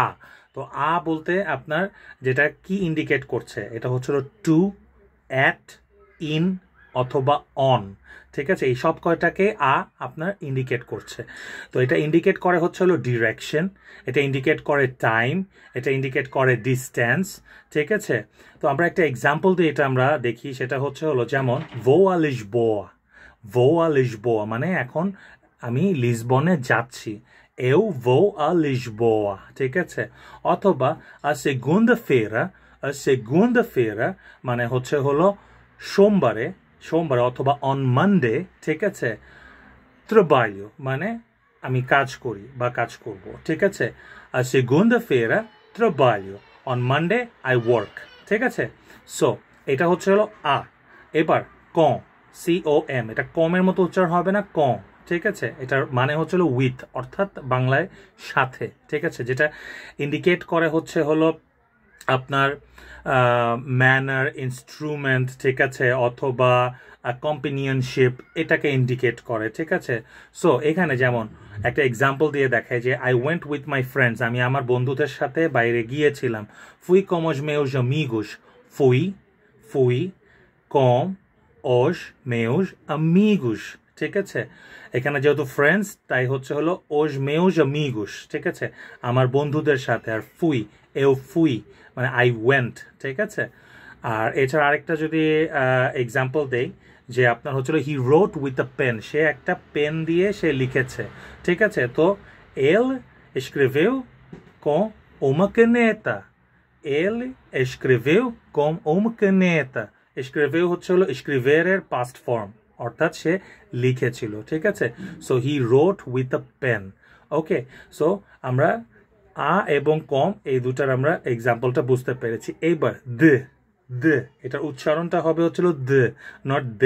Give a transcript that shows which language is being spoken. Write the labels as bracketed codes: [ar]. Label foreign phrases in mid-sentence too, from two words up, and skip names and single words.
[bn] তো আ বলতে আপনার যেটা কি ইন্ডিকেট করছে, এটা হলো টু, অ্যাট, ইন অথবা অন। ঠিক আছে, এই সব কয়টাকে আ আপনার ইন্ডিকেট করছে। তো এটা ইন্ডিকেট করে হলো ডিরেকশন, এটা ইন্ডিকেট করে টাইম, এটা ইন্ডিকেট করে ডিস্ট্যান্স। ঠিক আছে, তো আমরা একটা এক্সাম্পল দিয়ে এটা আমরা দেখি। সেটা হলো যেমন [pt] vou a Lisboa, vou a Lisboa [bn] মানে এখন আমি লিসবনে যাচ্ছি, [pt] eu vou a Lisboa। [bn] ঠিক আছে, অথবা [pt] a segunda-feira [bn] মানে হলো সোমবারে, অথবা [en] on Monday। [bn] ঠিক আছে, trabalho মানে আমি কাজ করি বা কাজ করব। ঠিক আছে, [pt] a segunda-feira trabalho, [en] on Monday I work। [bn] ঠিক আছে, সো এটা হলো আ। এবার কম, COM, এটা কমের মতো উচ্চারণ হবে না, কম। ঠিক আছে, এটার মানে হলো উইথ, অর্থাৎ বাংলায় সাথে। ঠিক আছে, যেটা ইন্ডিকেট করে হলো আপনার ম্যানার, ইনস্ট্রুমেন্ট, ঠিক আছে, অথবা কম্পেনিয়নশিপ, এটাকে ইন্ডিকেট করে। ঠিক আছে, সো এখানে যেমন একটা এক্সাম্পল দিয়ে দেখায় যে [en] I went with my friends, [bn] আমি আমার বন্ধুদের সাথে বাইরে গিয়েছিলাম। [pt] fui com os meus amigos, fui com os meus amigos. [bn] ঠিক আছে, এখানে যেহেতু ফ্রেন্ডস তাই হলো [pt] os meus amigos। [bn] ঠিক আছে, আমার বন্ধুদের সাথে। আর ফুই মানে [en] I went. [bn] ঠিক আছে, আর এছাড়া আরেকটা যদি এক্সাম্পল দেই, যে আপনার [en] he wrote with a pen, [bn] সে একটা পেন দিয়ে সে লিখেছে। ঠিক আছে, তো [pt] ele escreveu com uma caneta, ele escreveu com uma caneta। [bn] escreveu হলো escrever এর [en] past form, [bn] অর্থাৎ সে লিখেছিল। ঠিক আছে, সো [en] he wrote with a pen. [bn] ওকে, সো আমরা আ এবং কম এই দুটার আমরা এক্সাম্পলটা বুঝতে পেরেছি। এইবার এটার উচ্চারণটা হবে দে, নট দে।